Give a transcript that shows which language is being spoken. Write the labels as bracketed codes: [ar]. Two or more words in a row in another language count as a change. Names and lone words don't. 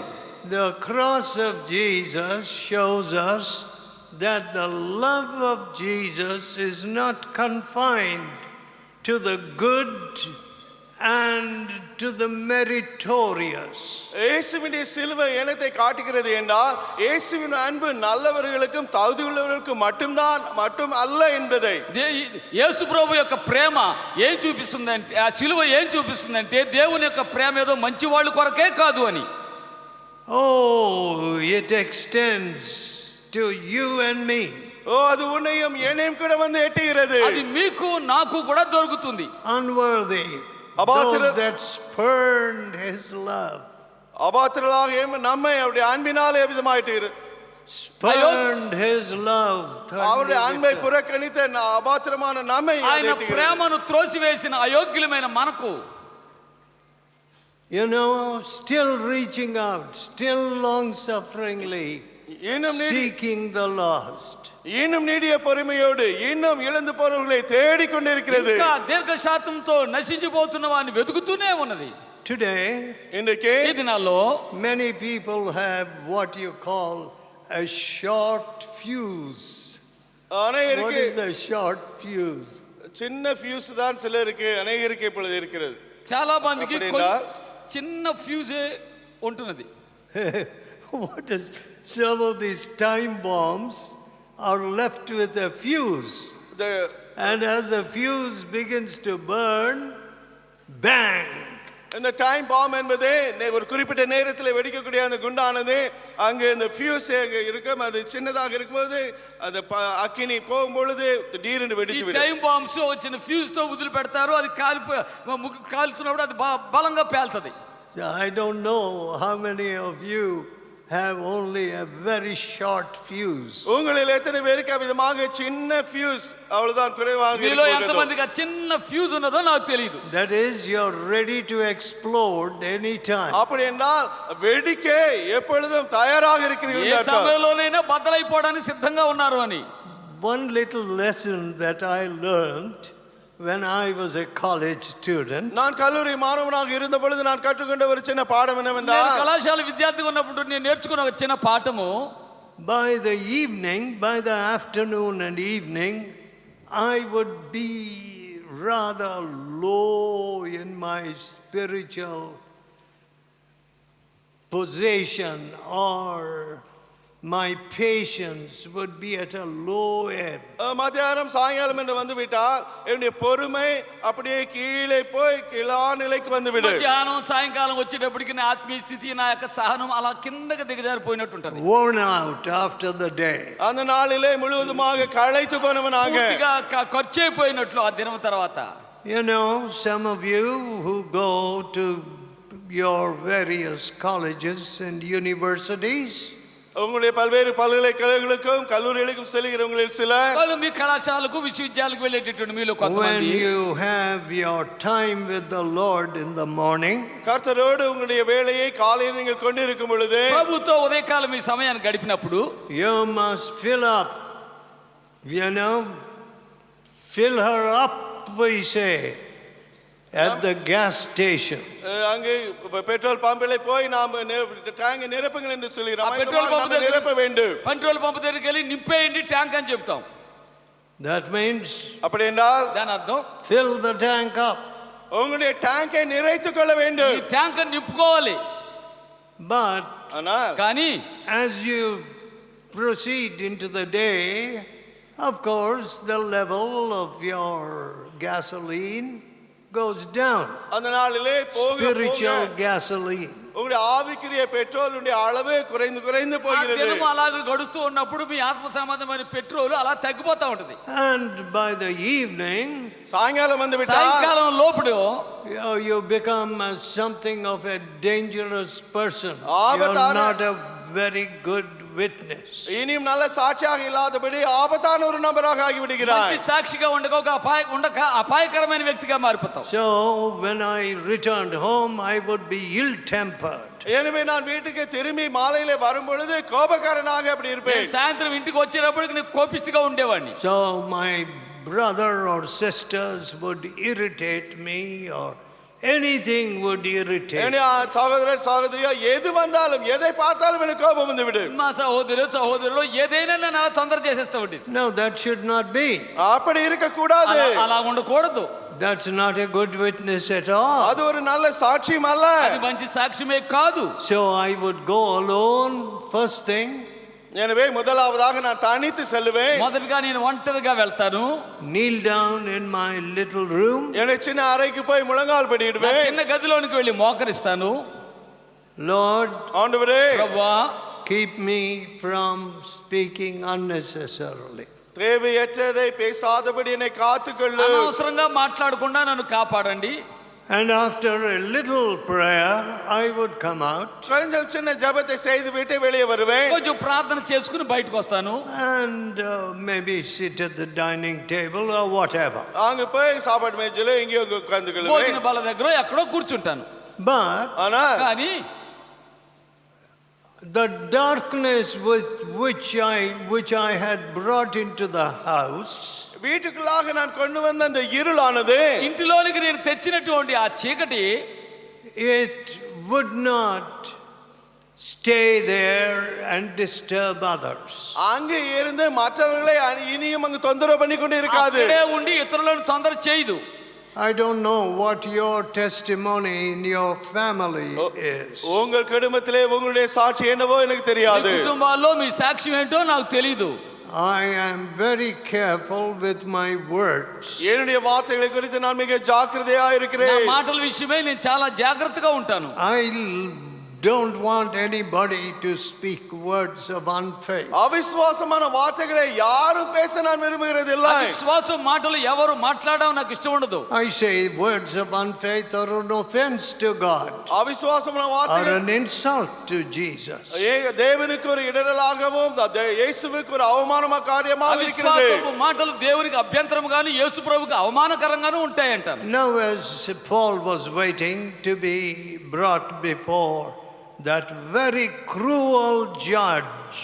[en] The cross of Jesus shows us that the love of Jesus is not confined to the good and to the meritorious. [ta] இயேசுவினுடைய சிலுவை என்னத்தை காட்டுகிறது என்றால், இயேசுவின் அன்பு நல்லவர்களுக்கும் தகுதியுள்ளவர்களுக்கும் மட்டும் அல்ல என்பதை. [te] యేసు ప్రభు యొక్క ప్రేమ ఏం చూపిస్తుందంటే, ఆ సిలువ ఏం చూపిస్తుందంటే దేవుని యొక్క ప్రేమ ఏదో మంచి వాళ్ళ కొరకే కాదు అని. [en] Oh, it extends to you and me. [ta] அது உன்னையும் என்னையும் கூட வந்து எட்டுகிறது. [te] అది మీకు నాకు కూడా దొరుకుతుంది. [en] Unworthy, those that spurned his love. [ta] அபாத்திரளாக நம்மை அவருடைய அன்பினாலே விதமாயிட்டு [en] spurned his love. [ta] அவருடைய அன்பை புறக்கணித்த அபாத்திரமான நம்மை [te] ఆయన ప్రేమను త్రోసివేసిన అయోగ్యులమైన మనకు, [en] you know, still reaching out, still long sufferingly seeking the lost. [ta] இன்னும் நீடிய பொறுமையோடு இன்னும் இழந்து போனவர்களை தேடிக் கொண்டிருக்கிறது. [te] ఇంకా దీర్ఘశాంతంతో నశించిపోతున్న వారిని వెతుకుతూనే ఉన్నది. [en] Today, [ta] இன்றைக்கு [te] ఈ దినాల్లో [en] many people have what you call a short fuse. What is a short fuse? [ta] சின்ன ஃபியூஸ் தான் சிலருக்கு அநேகருக்கு இப்பொழுது இருக்கிறது. [te] చాలా మందికి చిన్న ఫ్యూజే ఉంటున్నది. [en] What is some of these time bombs are left with a fuse. The- And as the fuse begins to burn, bang! [ta] இந்த [en] time bomb [ta] என்பது ஒரு குறிப்பிட்ட நேரத்தில் வெடிக்கக்கூடிய அந்த குண்டானது அங்கு இந்த ஃபியூஸ் இருக்கும், அது சின்னதாக இருக்கும்போது அந்த அக்கினி போகும் பொழுது திடீரென்று [te] ఈ [ta] வெடித்து விடும். [en] time bombs [te] వచ్చిన ఫ్యూజ్ తో వదిలి పెడతారు, అది కాలుతున్నప్పుడు అది బలంగా పేల్తది. [en] So I don't know how many of you have only a very short fuse. [ta] உங்களில் எத்தனை பேருக்கு விதமாக சின்ன ஃபியூஸ் அவ்வளவுதான் குறைவாக [te] మీలో ఎంత [ta] இருக்கிறதோ? [te] మందికి ఆ చిన్న ఫ్యూజ్ ఉన్నదో నాకు తెలియదు. [en] That is, you're ready to explode anytime. [ta] அப்படி என்றால் வெடிக்க எப்பொழுதும் தயாராக [te] ఏ [ta] இருக்கிறீர்கள் அர்த்தம். [te] సమయంలోనైనా బద్దలైపోవడానికి సిద్ధంగా ఉన్నారు అని. [en] One little lesson that I learned when I was a college student, [ta] நான் கல்லூரி மாணவனாக இருந்த பொழுது நான் கற்றுக்கொண்ட ஒரு சின்ன பாடம் [te] నేను [ta] என்னவென்றால், [te] కళాశాల విద్యార్థిగా ఉన్నప్పుడు నేను నేర్చుకున్న ఒక చిన్న పాఠము, [en] by the evening, by the afternoon and evening, I would be rather low in my spiritual position, or my patience would be at a low ebb. [ta] மத்தியானம் சாயங்காலம் என்று வந்து விட்டால் என்னுடைய பொறுமை அப்படியே கீழே போய் கீழா நிலைக்கு வந்து விடும். [te] మధ్యాహ్నం సాయంకాలం వచ్చేటప్పటికి నా ఆత్మీయ స్థితి, నా యొక్క సహనం అలా కిందకి దిగజారిపోయినట్టు ఉంటుంది. [en] Worn out after the day. [ta] அந்த நாளிலே முழுவதுமாக களைத்து போனவனாக, [te] పూర్తిగా ఖర్చు అయిపోయినట్లు ఆ దినం తర్వాత. [en] You know, some of you who go to your various colleges and universities, [ta] உங்களுடைய பல்வேறு பல்கலைக்கழகங்களுக்கும் கல்லூரிகளுக்கும் செல்கிறவங்களில் சிலர், [te] వాళ్ళు మీ కళాశాలకు విశ్వవిద్యాలయాలకు వెళ్ళేటటువంటి మీలో [en] when [te] కొంతమంది [en] you have your time with the Lord in the morning, [ta] கர்த்தரோடு உங்களுடைய வேலையை காலையில் நீங்கள் கொண்டிருக்கும் பொழுது, [te] ప్రభుతో ఉదయకాలం ఈ సమయాన్ని గడిపినప్పుడు [en] you must fill up, you know, fill her up, we say, at the gas station. [ta] அங்கே பெட்ரோல் பம்பிலே போய் நாம் டேங்க் நிரப்புங்கள் என்று சொல்கிறோம். [en] ఆ petrol pump [ta] நாம் நிரப்ப வேண்டும். [en] petrol pump [te] దగ్గరికి వెళ్ళి నింపేయండి ట్యాంక్ అని చెప్తాం. [en] That means [ta] அப்படி என்றால் [te] దాని అర్థం [en] fill the tank up. [ta] உங்களுடைய டேங்கை நிறைத்துக் கொள்ள [te] ఈ [ta] வேண்டும். [te] ట్యాంక్ నింపుకోవాలి. [en] But [ta] ஆனால் [te] కానీ [en] as you proceed into the day, of course, the level of your gasoline goes down. [ta] அந்த நாளிலே போக [en] Spiritual [ta] போக [en] gasoline. [ta] உங்களுடைய ஆவிக்குரிய பெட்ரோலுடைய அளவு குறைந்து குறைந்து [te] ఆ [ta] போகிறது. [te] దినం అలాగే గడుస్తూ ఉన్నప్పుడు మీ ఆత్మ సంబంధమైన పెట్రోల్ అలా తగ్గిపోతా ఉంటది. [en] And by the evening, [ta] சாயங்காலம் வந்து விட்டால் [te] సాయంకాలం లోపుడు [en] you become something of a dangerous person. [ta] ஆபத்தான- [en] You're not a very good witness. [ta] இனியும் நல்ல சாட்சியாக இல்லாதபடி ஆபத்தான ஒரு நபராக ஆகி [te] మంచి [ta] விடுகிறாய். [te] సాక్షిగా ఉండక ఒక అపాయకరమైన వ్యక్తిగా మారిపోతావు. [en] So when I returned home, I would be ill-tempered. [ta] எனவே நான் வீட்டுக்கு திரும்பி மாலையிலே வரும் பொழுது கோபக்காரனாக அப்படி இருப்பேன். [te] నేను సాయంత్రం ఇంటికి వచ్చేటప్పటికి నేను కోపిష్టిగా ఉండేవాడిని. [en] So my brother or sisters would irritate me, or anything would irritate. [ta] என்னுடைய சகோதரர் சகோதரியோ எது வந்தாலும் எதை பார்த்தாலும் எனக்கு கோபம் வந்து விடும். [te] మా సహోదరులు ఏదైనా నన్ను అలా తొందర చేసేస్తా ఉండేది. [en] No, that should not be. [ta] அப்படி இருக்க கூடாது. [te] అలా ఉండకూడదు. [en] That's not a good witness at all. [ta] அது ஒரு நல்ல சாட்சியம் அல்ல. [te] అది మంచి సాక్ష్యమే కాదు. [en] So I would go alone first thing, [ta] எனவே முதலாவதாக நான் தனித்து செல்லுவேன். [te] మొదటగా నేను ఒంటరిగా వెళ్తాను. [en] kneel down in my little room. [ta] என்னுடைய சின்ன அறைக்கு போய் முழங்கால் [te] నా [ta] படியிடுவேன். [te] చిన్న గదిలోనికి వెళ్ళి మోకరిస్తాను. [en] Lord, [ta] ஆண்டவரே, [te] ప్రభువా, [en] keep me from speaking unnecessarily. [ta] தேவையற்றதை பேசாதபடி என்னை காத்துக்கொள்ளு. [te] అనవసరంగా మాట్లాడకుండా నన్ను కాపాడండి. [en] And after a little prayer, I would come out [ta] கொஞ்சம் சின்ன ஜெபத்தை செய்து விட்டு வெளியே வருவேன். [te] కొంచెం ప్రార్థన చేసుకుని బయటకు వస్తాను. [en] and maybe sit at the dining table or whatever. [ta] அங்க போய் சாப்பாடு மேஜையில எங்கேயோ உட்கார்ந்துக்கொள்வேன். [te] భోజన బల్ల దగ్గర ఎక్కడో కూర్చుంటాను. [en] But [ta] ஆனா [te] కానీ [en] the darkness with which I had brought into the house, [ta] வீட்டுக்குள்ளாக நான் கொண்டு வந்த அந்த இருளானது [te] ఇంటిలోనికి నేను తెచ్చినటువంటి ఆ చీకటి [en] it would not stay there and disturb others. [ta] அங்கே இருந்து மற்றவர்களை இனியும் அங்கு தொந்தரவு பண்ணி கொண்டு இருக்காது. [te] అక్కడే ఉండి ఇతరులను తొందర చేయదు. [en] I don't know what your testimony in your family is. [ta] உங்கள் குடும்பத்திலே உங்களுடைய சாட்சி என்னவோ எனக்கு [te] మీ [ta] தெரியாது. [te] కుటుంబాల్లో మీ సాక్ష్యం ఏంటో నాకు తెలీదు. [en] I am very careful with my words. [ta] என்னுடைய வார்த்தைகளை குறித்து நான் மிக ஜாக்கிரதையா [te] నా [ta] இருக்கிறேன். [te] మాటల విషయమై నేను చాలా జాగ్రత్తగా ఉంటాను. [en] I don't want anybody to speak words of unfaith. [ta] అవిశ్వాసమైన వార్తகளை யாரும் பேச நான் விரும்புகிறதில்லை. [te] విశ్వాసం మాటలు ఎవరు మాట్లాడడం నాకు ఇష్టం ఉండదు. [en] I say words of unfaith are an offense to God, [te] అవిశ్వాసమైన [en] are [ta] వార్తகள் [en] an insult to Jesus. [ta] தேவனுக்கு ஒரு இடரலாகவும் இயேசுவுக்கு ஒரு அவமானமான காரியமாக இருக்கிறது. [te] అవిశ్వాసపు మాటలు దేవునికి అభ్యంతరముగాను యేసు ప్రభువుకి అవమానకరంగాను ఉంటాయంటారు. [en] Now as Paul was waiting to be brought before that very cruel judge